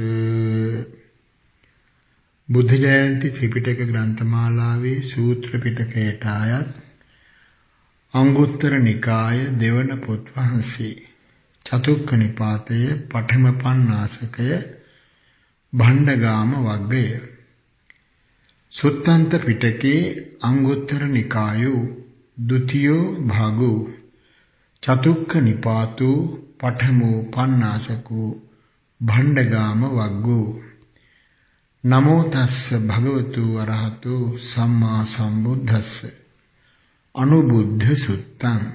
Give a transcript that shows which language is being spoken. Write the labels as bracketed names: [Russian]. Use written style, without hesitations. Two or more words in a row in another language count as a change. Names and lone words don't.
[Sinhala] බුද්ධ ජයන්ති ත්‍රිපිටක ග්‍රන්ථමාලාවේ සූත්‍ර පිටකයට අයත් අංගුත්තර නිකාය දෙවන පොත් වහන්සේ චතුක්ක නිපාතය පඨම පඤ්ඤාසකය භණ්ඩගාම වග්ගය. [Pali] සුත්තන්ත පිටකේ අංගුත්තර නිකායෝ ဒ ුතියෝ භාගෝ චතුක්ක නිපාතෝ පඨමෝ පඤ්ඤාසකෝ භණ්ඩගාම වග්ගෝ. නමෝ තස්ස භගවතු අරහතු සම්මා සම්බුද්දස්ස අනුබුද්ධ සුත්තං.